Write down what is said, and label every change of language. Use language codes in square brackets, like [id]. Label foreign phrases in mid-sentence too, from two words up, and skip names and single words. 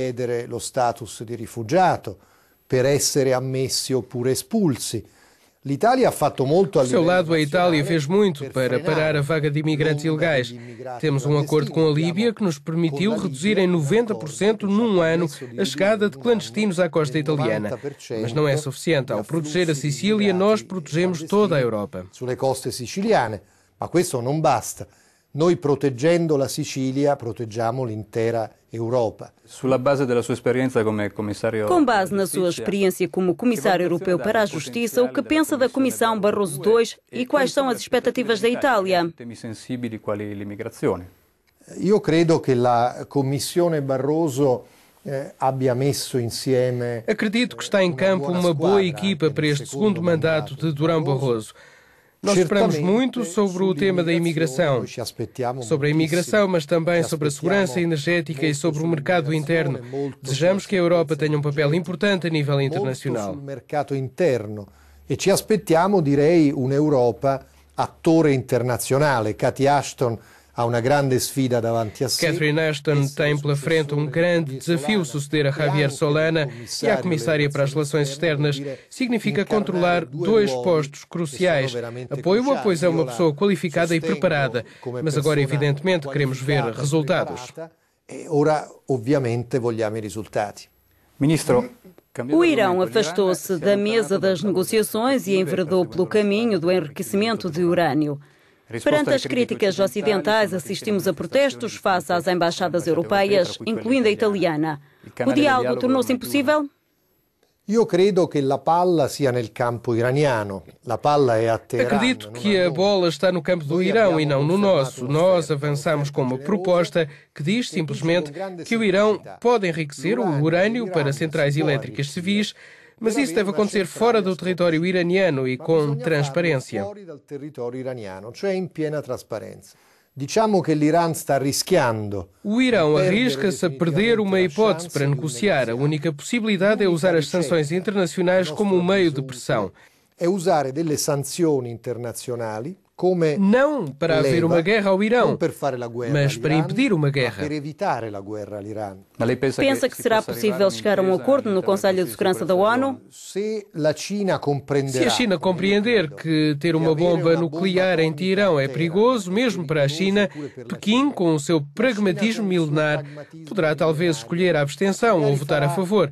[pt] Do seu lado, a Itália fez muito para parar a vaga de imigrantes ilegais. Temos um acordo com a Líbia que nos permitiu reduzir em 90% num ano a chegada de clandestinos à costa italiana. Mas não é suficiente. Ao proteger a Sicília, nós protegemos toda a Europa. [it] Ma questo non basta. Noi proteggendo la Sicilia proteggiamo l'intera Europa. [pt] Com base na sua experiência como Comissário Europeu para a Justiça, o que pensa da Comissão Barroso II e quais são as expectativas da Itália? [it] Io credo che la Commissione Barroso abbia messo insieme. [pt] Acredito que está em campo uma boa equipa para este segundo mandato de Durão Barroso. Nós esperamos muito sobre o tema da imigração, sobre a imigração, mas também sobre a segurança energética e sobre o mercado interno. Desejamos que a Europa tenha um papel importante a nível internacional. [it] E ci aspettiamo, direi, un'Europa attore internazionale. Cathy Ashton [pt] há uma grande [it] sfida davanti a si. [pt] Catherine Ashton tem pela frente um grande desafio. Suceder a Javier Solana e a Comissária para as Relações Externas significa controlar dois postos cruciais. Apoio é uma pessoa qualificada e preparada, mas agora, evidentemente, queremos ver resultados. [it] Ora, ovviamente, vogliamo i risultati. [pt] Ministro, o Irão afastou-se da mesa das negociações e enveredou pelo caminho do enriquecimento de urânio. Perante as críticas ocidentais, assistimos a protestos face às embaixadas europeias, incluindo a italiana. O diálogo tornou-se impossível? [it] Io credo che la palla sia nel campo iraniano. La palla è a Teheran. [pt] Acredito que a bola está no campo do Irão e não no nosso. Nós avançamos com uma proposta que diz simplesmente que o Irão pode enriquecer o urânio para centrais elétricas civis, Mas isso deve acontecer fora do território iraniano e com transparência. [it] Fuori dal território iraniano, cioè in piena trasparenza. Diciamo che l'Iran sta rischiando. [pt] O Irão arrisca-se a perder uma hipótese para negociar. A única possibilidade é usar as sanções internacionais como um meio de pressão. [it] É usare delle sanzioni internazionali come [pt] não para haver uma guerra ao Irão, mas para impedir uma guerra. Pensa que será possível chegar a um acordo no Conselho de Segurança da ONU? Se a China compreender que ter uma bomba nuclear em Teherão é perigoso, mesmo para a China, Pequim, com o seu pragmatismo milenar, poderá talvez escolher a abstenção ou votar a favor.